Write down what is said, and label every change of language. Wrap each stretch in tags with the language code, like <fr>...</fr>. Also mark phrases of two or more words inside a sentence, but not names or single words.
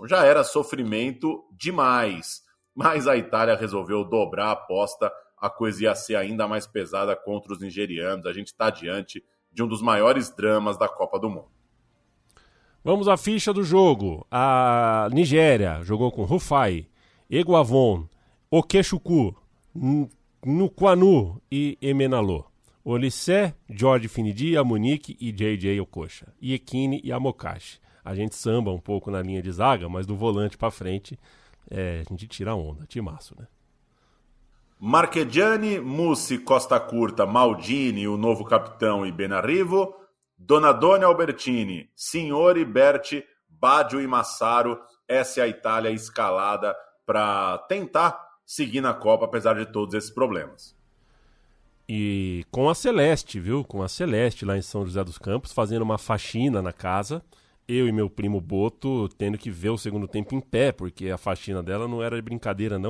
<pt>Já era sofrimento demais, mas a Itália resolveu dobrar a aposta. A coisa ia ser ainda mais pesada contra os nigerianos. A gente está diante de um dos maiores dramas da Copa do Mundo. Vamos à ficha do jogo. A Nigéria jogou com Rufai, Eguavon, Okechukwu, Nukwanu e Emenalo. Olissé, George Finidi, Amunique e JJ Okocha. Iekine e Amokashi. A gente samba um pouco na linha de zaga, mas do volante para frente a gente tira a onda. Timaço, né? Marchegiani, Mussi, Costa Curta, Maldini, o novo capitão e Benarrivo, Donadoni, Albertini, Signori, Berti, Baggio e Massaro. Essa é a Itália escalada para tentar seguir na Copa, apesar de todos esses problemas. E com a Celeste, viu? Com a Celeste lá em São José dos Campos, fazendo uma faxina na casa. Eu e meu primo Boto tendo que ver o segundo tempo em pé, porque a faxina dela não era de brincadeira, não.</pt>